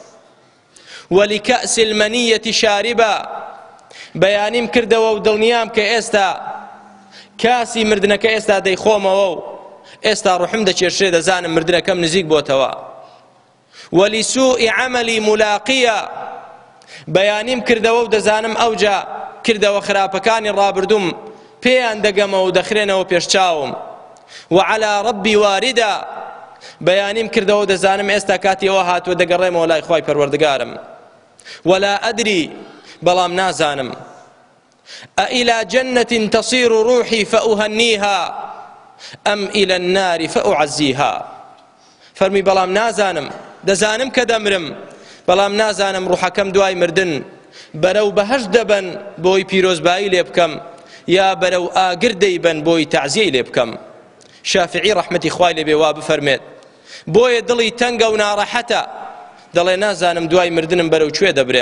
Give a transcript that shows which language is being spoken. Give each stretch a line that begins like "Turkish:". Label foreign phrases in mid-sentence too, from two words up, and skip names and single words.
Arabic: ولكأس المنية شاربا،
Central Kurdish: بەیانیم کردەوە و دڵنیام کە ئێستا کاسی مردنەکە ئێستا دەیخۆمەوە و ئێستا ڕوحم دەچێشێ، دەزانم مردنەکەم نزیک بۆتەوە.
Arabic: ولسوء عملي ملاقيا،
Central Kurdish: بەیانیم کردەوە و دەزانم ئەوجا کردەوە خراپەکانی ڕابردوم پێیان دەگەمەوە و دەخرێنەوە پێشچاوم.
Arabic: وعلى ربي واردا،
Central Kurdish: بەیانیم کردەوە دەزانم ئێستا کاتی ئەوە هاتووە دەگەڕێمەوە لای خوای پەروەردگارم.
Arabic: ولا أدري،
Central Kurdish: بەڵام نازانم.
Arabic: أإلى جنة تصير روحي فأهنيها أم إلى النار فأعزيها.
Central Kurdish: فەرمی بەڵام نازانم، دەزانم کە دەمرم، بەڵام نازانم ڕوحەکەم دوای مردن بەرەو بەهەشت دەبەن بۆی پیرۆزبایی لێ بکەم یا بەرەو ئاگر دەیبەن بۆی تەعزیەی لێ بکەم. شافعی ڕەحمەتی خوای لێبێ وا بفەرمێت بۆیە دڵی تەنگە و ناڕەحەتە، دەڵێ نازانم دوای مردنم بەرەو کوێ دەبرێم.